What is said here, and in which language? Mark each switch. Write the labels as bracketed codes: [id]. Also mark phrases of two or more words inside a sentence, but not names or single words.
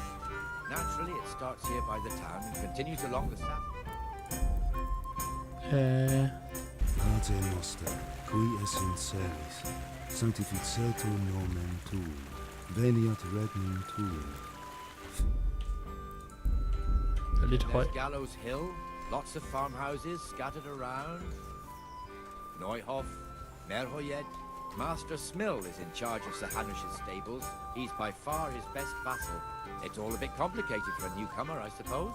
[en] Naturally, it starts here by the town and continues along the south. [la] Pater noster, qui es in celis, sanctificetur nomen tuum, veniat regnum tuum. [en] There's Gallows Hill, lots of farmhouses scattered around. Neuhof, Merhoyed. Master Smill is in charge of Sir Hanush's stables. He's by far his best vassal. It's all a bit complicated for a newcomer, I suppose.